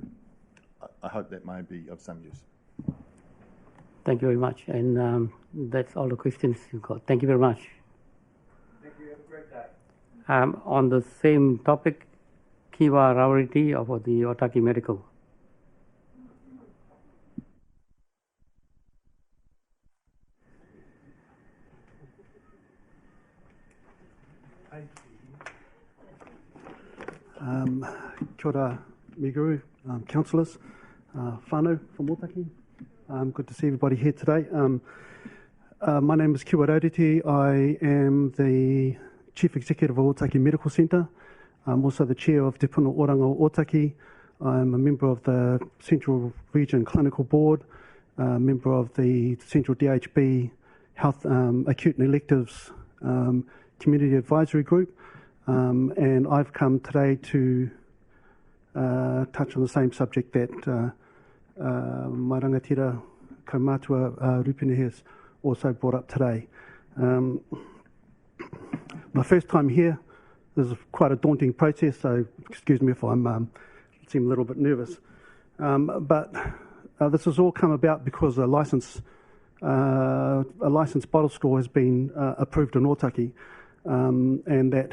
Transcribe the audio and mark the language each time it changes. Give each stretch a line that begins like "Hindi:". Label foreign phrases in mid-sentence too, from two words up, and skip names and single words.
English: I hope that may be of some use. Thank you very much. And that's all the questions you've got. Thank you very much. Thank you. Have a great day. On the same topic, Kiwa Rawariti of the Otaki Medical.
Māori: Kia ora,
English: Miguru, councillors, whānau from Otaki. Good to see everybody here today. My name is Kiwa Rawariti. I am the Chief Executive of Otaki Medical Centre. I'm also the Chair of Te Puna Oranga o Otaki. I'm a member of the Central Region Clinical Board, member of the Central DHB Health Acute and Electives Community Advisory Group, and I've come today to touch on the same subject that my
Māori: rangatira kaumātua
English: Rupine has also brought up today. My first time here, this is quite a daunting process, so excuse me if I'm seem a little bit nervous. But this has all come about because a licensed bottle store has been approved in Otaki, and that